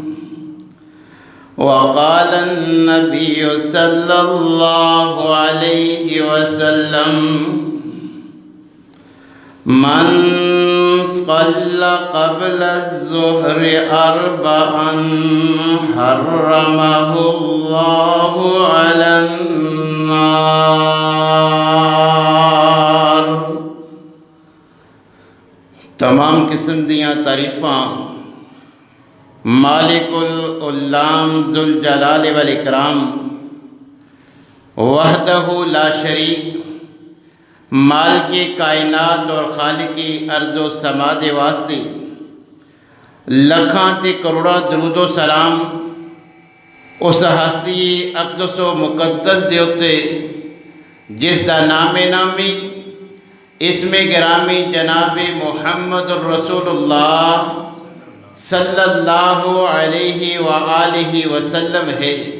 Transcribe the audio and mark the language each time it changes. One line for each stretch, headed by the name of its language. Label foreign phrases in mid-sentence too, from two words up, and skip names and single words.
Arabic: وقال النبي صلى الله عليه وسلم: من صلى قبل الظهر 4 حرمه الله على النار.
Punjabi: تمام قسم دیاں تعریفاں مالک العلام
Arabic: ذوالجلال والاکرام وحدہ لا شریک
Punjabi: مالک کائنات اور خالق ارض و سما دے واسطے لکھاں تے کروڑاں درود و سلام اس ہستی اقدس و مقدس دے اتے جس دا نام نامی اسم گرامی جناب محمد الرسول اللہ
Arabic: صلی اللہ علیہ وآلہ وسلم
Punjabi: ہے۔